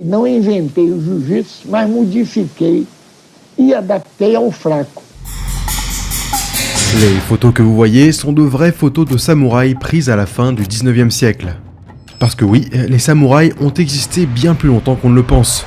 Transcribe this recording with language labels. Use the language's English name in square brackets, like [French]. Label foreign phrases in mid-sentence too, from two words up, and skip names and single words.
[Portuguese] não inventei o jiu-jitsu, mas modifiquei e adaptei ao fraco. [French] Les photos que vous voyez sont de vraies photos de samouraïs prises à la fin du 19e siècle. Parce que oui, les samouraïs ont existé bien plus longtemps qu'on ne le pense.